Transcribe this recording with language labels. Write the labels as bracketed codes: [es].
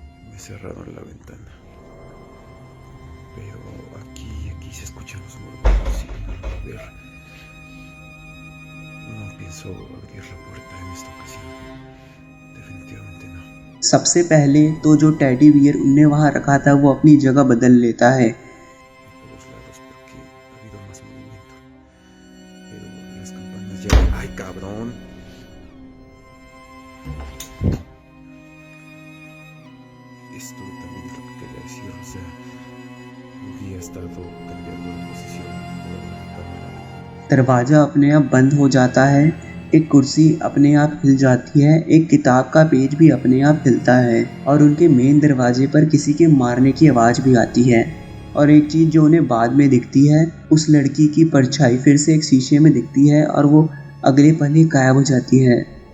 [es] Me cerraron la ventana. Pero aquí se escuchan los murmullos y a ver, no pienso abrir la puerta en esta ocasión. Definitivamente no. [hi] सबसे पहले तो जो teddy bear उनने वहाँ रखा था वो अपनी जगह बदल लेता है। [es] Todos lados porque ha habido más movimiento. Pero las campanas ya... ¡Ay, cabrón! Esto también es lo que quería decir, o sea, Googie ha estado cambiando de posición en toda la recámara. [hi] दरवाज़ा अपने आप बंद हो जाता है, एक कुर्सी अपने आप हिल जाती है, एक किताब का पेज भी अपने आप हिलता है और उनके मेन दरवाजे पर किसी के मारने की आवाज़ भी आती है। और एक चीज़ जो उन्हें बाद में दिखती है, उस लड़की की परछाई फिर से एक शीशे में दिखती है और वो अगले पल ही गायब हो जाती है।